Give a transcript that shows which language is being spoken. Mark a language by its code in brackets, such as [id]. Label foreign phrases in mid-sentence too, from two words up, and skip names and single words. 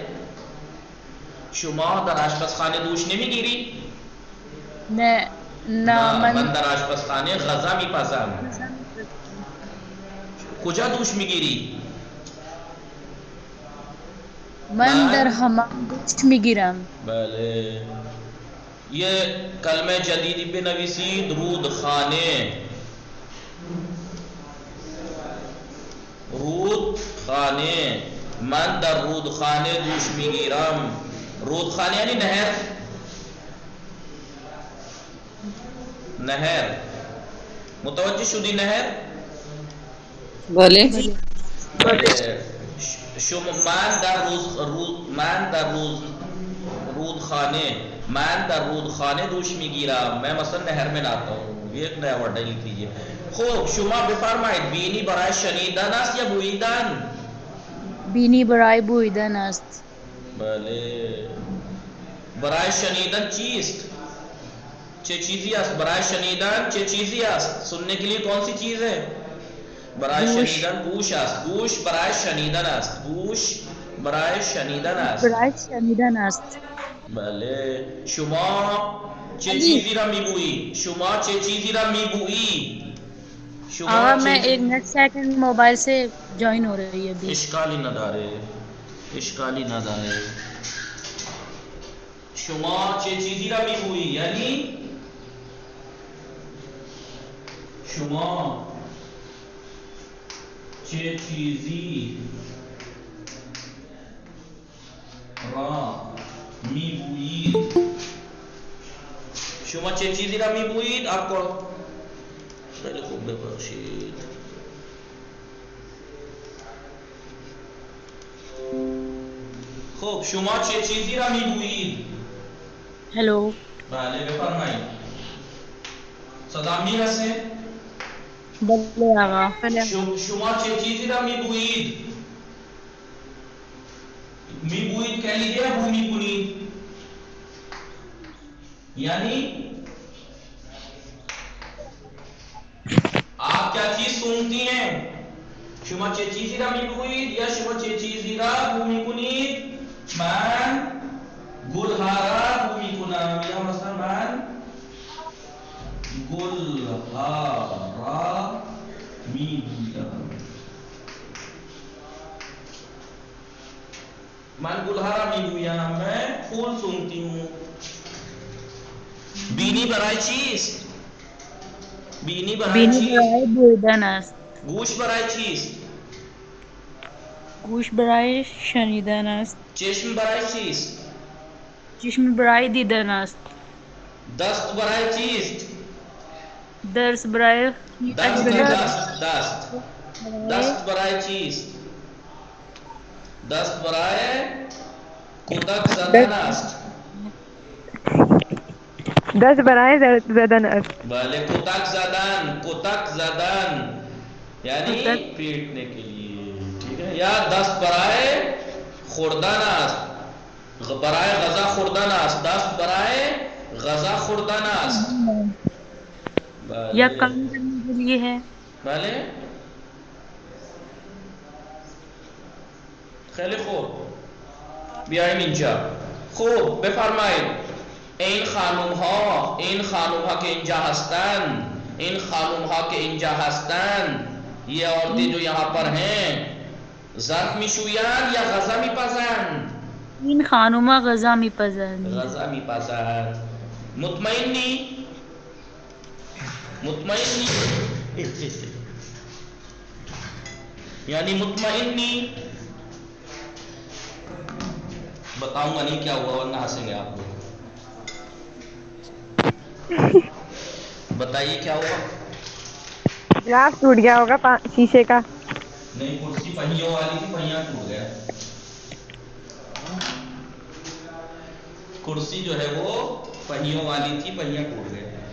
[fa] شما در آشپزخانه دوش نمیگیری؟ نه نه، من من در آشپزخانه غذا میپزم. غذا میپزم. کجا دوش میگیری؟ من در حمام دوش میگیرم. بله. یہ کلمہ جدیدی بنویسید، رودخانه. رودخانه. من در رودخانه دوش میگیرم. رودخانه یعنی نهر. نهر. متوجه شدی نهر؟ بولے بله. من در رودخانه دوش میگیرم. [ur] میں مثلا نهر میں ناتا ہوں. یہ ایک نیا ورڈ لکھ لیجیے. [fa] خوب، شما بفرمایید بینی برای شنیدن است یا بویدن؟ بینی برای بویدن است. بله. برای شنیدن چیست؟ چه چیزی است؟ برای شنیدن چه چیزی است؟ [ur] سننے کے لیے کون سی چیز ہے؟ برای [fa] گوش. شنیدن گوش است. گوش برای شنیدن است. گوش برای شنیدن است. برای شنیدن است. بله. شما چه علی. چیزی را میبویی؟ شما چه چیزی را میبویی؟ شما آقا چه [ur] میں ایک [en] next second [ur] موبائل سے جوائن ہو رہی ہے ابھی. [fa] اشکالی نداره. اشکالی نداره. شما چه چیزی را میبویی؟ یعنی شما چه چیزی را میبویید؟ شما چه چیزی را میبویید؟ [ur] آپ کو [fa] خیلی خوب ببخشید. خب شما چه چیزی را میبویید؟ ہیلو. بله بفرمایید. صدا میرسه؟ بله آقا. شما چه چیزی را میبویید؟ میبویید کلیدی را بو میکنید. [ur] یعنی آپ کیا چیز سونگتی ہیں؟ [fa] شما چه چیزی را میبویید یا شما چه چیزی را بو میکنید؟ من گلها را بو میکنم. یا مثلا من گلها را میبویم. من گلها را میبویم. [ur] میں پھول سونگتی ہوں. [fa] بینی برای چیست؟ بینی برای بینی چیست؟ برای بویدن است. گوش برای چیست؟ گوش برای شنیدن است. چشم برای چیست؟ چشم برای دیدن است. دست برای چیست؟ درس برای دست دست برای چیست؟ دست برای کتک زدن است. دست برای زدن است. بله. کتک زدن یعنی [ur] پیٹنے کے لیے. ٹھیک ہے. [fa] یا دست برای خوردن است. برای غذا خوردن است. دست برای غذا خوردن است. یا بله. [ur] کام کرنے کے لیے ہے. [fa] بله. خیلی خوب. بیایم اینجا. خوب بفرمایید. این خانم ها که اینجا هستند [ur] یہ عورتیں جو یہاں پر ہیں [fa] ظرف میشویند یا غذا میپزند؟ این خانوما غذا میپزند. غذا میپزند. مطمئنی؟ یعنی مطمئنی؟ [ur] بتاؤں گا نہیں کیا ہوا ورنہ ہنسیں گے آپ لوگ. بتائیے کیا ہوا؟ گلاس ٹوٹ گیا ہوگا شیشے کا. نہیں، کرسی پہیوں والی تھی، پہیاں ٹوٹ گیا. کرسی جو ہے وہ پہیوں والی تھی، پہیاں ٹوٹ گئے.